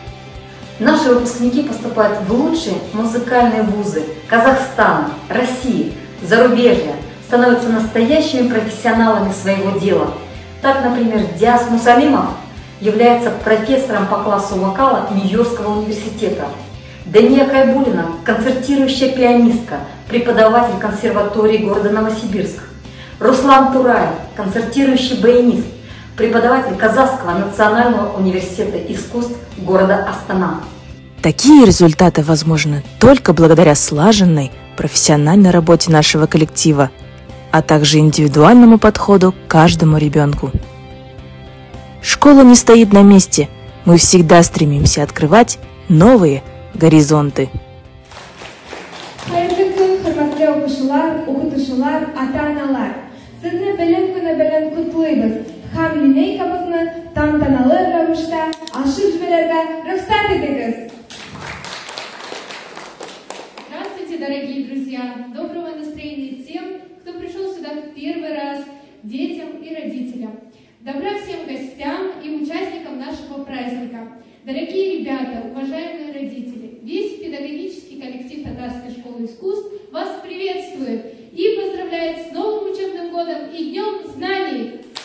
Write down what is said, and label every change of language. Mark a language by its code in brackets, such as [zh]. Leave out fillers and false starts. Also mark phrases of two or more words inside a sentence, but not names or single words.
[ru] Наши выпускники поступают в лучшие музыкальные вузы Казахстана, России, зарубежья, становятся настоящими профессионалами своего дела. Так, например, Диас Мусалимов является профессором по классу вокала Нью-Йоркского университета. Дания Хайбулина – концертирующая пианистка, преподаватель консерватории города Новосибирск. Руслан Тураев – концертирующий баянист, преподаватель Казахского национального университета искусств города Астана. Такие результаты возможны только благодаря слаженной, профессиональной работе нашего коллектива, а также индивидуальному подходу к каждому ребенку. Школа не стоит на месте, мы всегда стремимся открывать новые горизонты. [tt] Һәм линейкабызны тантаналы рәвештә ачып җибәрергә рөхсәт итегез. [ru] Здравствуйте, дорогие друзья! Доброго настроения тем, кто пришел сюда в первый раз, детям и родителям. Добра всем гостям и участникам нашего праздника. Дорогие ребята, уважаемые родители, весь педагогический коллектив Татарской школы искусств вас приветствует и поздравляет с новым учебным годом и Днем знаний!